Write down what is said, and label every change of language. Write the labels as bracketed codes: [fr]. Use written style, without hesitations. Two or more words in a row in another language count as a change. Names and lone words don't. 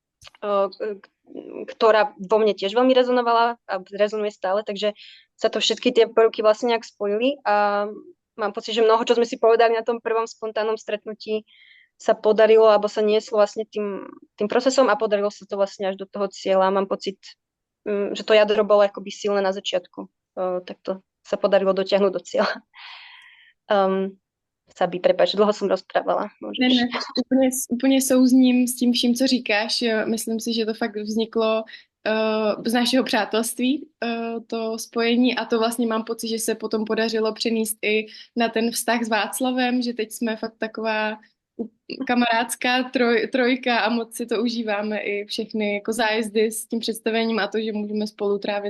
[sk] ktorá vo mne tiež veľmi rezonovala a rezonuje stále, takže sa to všetky tie prvky vlastne nejak spojili a mám pocit, že mnoho, čo sme si povedali na tom prvom spontánnom stretnutí, sa podarilo, alebo sa nieslo vlastne tým procesom a podarilo sa to vlastne až do toho cieľa. Mám pocit, že to jadro bolo akoby silné na začiatku. Tak to sa podarilo dotiahnuť do cieľa. Sabi, prepáč, dlho jsem rozprávala. [cs] Ne, úplně souzním s tím vším, co říkáš. Myslím si, že to fakt vzniklo z našeho přátelství, to spojení a to vlastně mám pocit, že se potom podařilo přenést i na ten vztah s Václavem, že teď jsme fakt taková kamarádská trojka a moc si to užíváme i všechny jako zájezdy s tím představením a to, že můžeme spolu trávit